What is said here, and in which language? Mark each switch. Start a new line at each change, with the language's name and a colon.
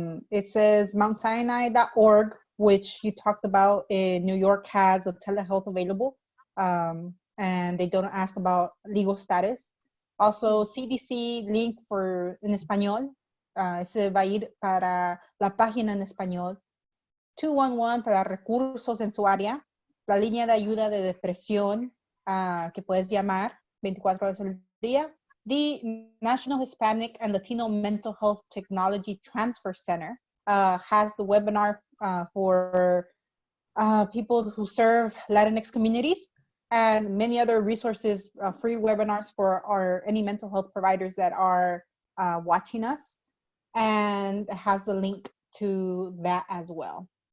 English: It says mountsinai.org, which you talked about in New York, has a telehealth available, and they don't ask about legal status. Also, CDC link
Spanish: en español, se va a ir para la página en español. 211 para recursos en su área, la línea de ayuda de depresión que puedes llamar 24 horas al día.
English: The National Hispanic and Latino Mental Health Technology Transfer Center has the webinar for people who serve Latinx communities, and many other resources, free webinars for any mental health providers that are watching us, and has the link to that as well.